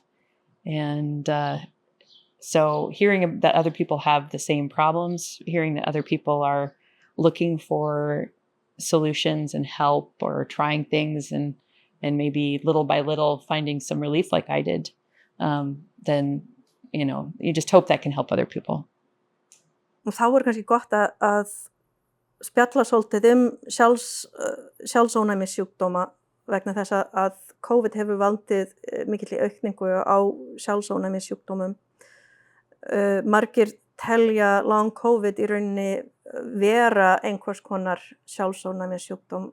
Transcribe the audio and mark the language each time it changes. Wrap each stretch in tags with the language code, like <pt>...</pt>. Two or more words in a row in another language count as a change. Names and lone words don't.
<en>And so hearing that other people have the same problems, hearing that other people are looking for solutions and help, or trying things, and maybe little by little finding some relief like I did, then you just hope that can help other people.</en> <is>Og þá kannski gott að spjalla svolítið sjálfsónæmissjúkdóma, vegna þess að COVID hefur valdið mikilli aukningu á sjálfsónæmissjúkdómum. Margir telja</is> <en>long COVID</en> <is>í rauninni vera einhvers konar sjálfsónæmissjúkdóm.</is>